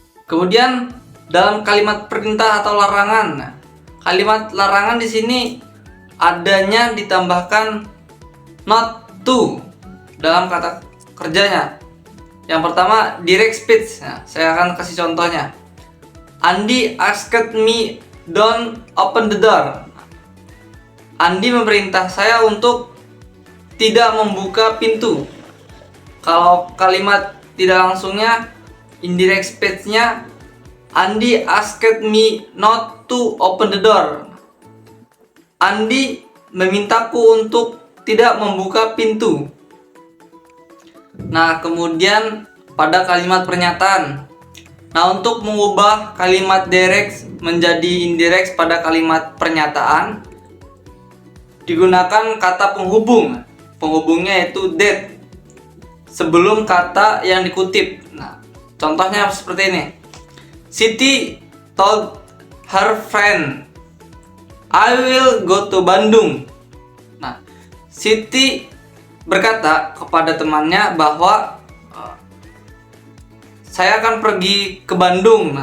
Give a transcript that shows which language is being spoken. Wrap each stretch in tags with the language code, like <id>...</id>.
<id>Kemudian dalam kalimat perintah atau larangan. Kalimat larangan di sini adanya ditambahkan not to dalam kata kerjanya. Yang pertama, direct speech. Nah, saya akan kasih contohnya.</id> <en>Andi asked me don't open the door.</en> <id>Andi memerintah saya untuk tidak membuka pintu. Kalau kalimat tidak langsungnya,</id> <en>indirect speech-nya, Andi asked me not to open the door.</en> <id>Andi memintaku untuk tidak membuka pintu. Nah, kemudian pada kalimat pernyataan. Nah, untuk mengubah kalimat direct menjadi indirect pada kalimat pernyataan digunakan kata penghubung. Penghubungnya yaitu that sebelum kata yang dikutip. Nah, contohnya seperti ini.</id> <en>Siti told her friend, I will go to Bandung.</en> <id>Nah, Siti berkata kepada temannya bahwa saya akan pergi ke Bandung.</id>